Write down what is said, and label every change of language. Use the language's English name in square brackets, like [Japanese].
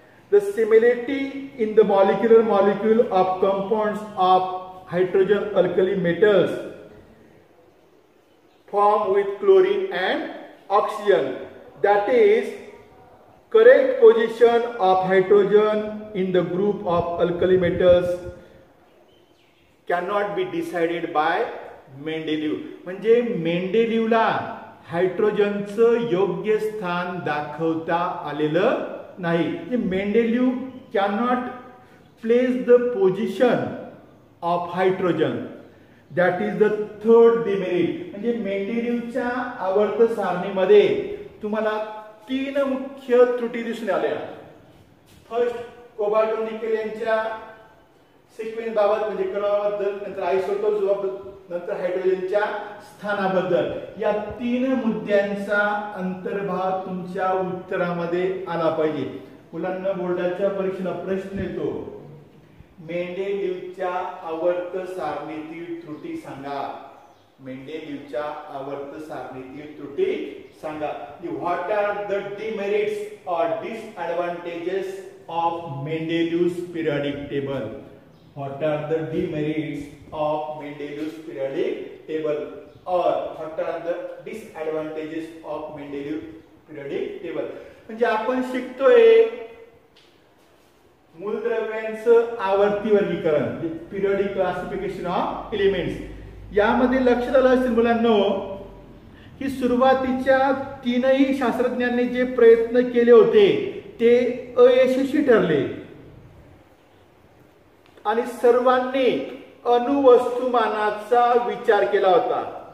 [English] The similarity in the molecule of compounds of hydrogen alkali metals form with chlorine and oxygen. That is, correct position of hydrogen in the group of alkali metals cannot be decided by Mendeleev. [Marathi] म्हणजे मेंडेलिवला हायड्रोजनचं योग्य स्थान दाखवता आलेलं नाही. [English] Mendeleev cannot place the position of hydrogen, that is the third demerit. [Marathi] म्हणजे मेंडेलिवच्या आवर्त सारणीमध्ये तुम्हाला 3 मुख्य त्रुटी दिसून आल्या. फर्स्ट, कोबाल्ट निकेल यांच्या सिक्वेन्स बाबत म्हणजे क्रमाबद्दल, नंतर आयसोटोप्स बाबत, नंतर हायड्रोजनच्या स्थानाबद्दल. या 3 मुद्द्यांचा अंतर्भाव तुमच्या उत्तरामध्ये आला पाहिजे. मुलांना बोर्डाच्या परीक्षेला प्रश्न येतो, मेंडेलिवच्या आवर्त सारणीतील त्रुटी सांगा. मेंडेलिवच्या आवर्त सारणीतील त्रुटी सांगा. [English] What are the demerits और disadvantages of Mendeleev's periodic table? What are the demerits of Mendeleev's periodic table, or what are the disadvantages of Mendeleev's periodic table? [Marathi] म्हणजे आपण शिकतोय मूलद्रव्यांचं आवर्ती वर्गीकरण, [English] Periodic classification of elements. [Marathi] यामध्ये लक्षात आलं असेल मुलांनो की सुरुवातीच्या 3ही शास्त्रज्ञांनी जे प्रयत्न केले होते ते अयशस्वी ठरले आणि सर्वांनी अणुवस्तुमानाचा विचार केला होता.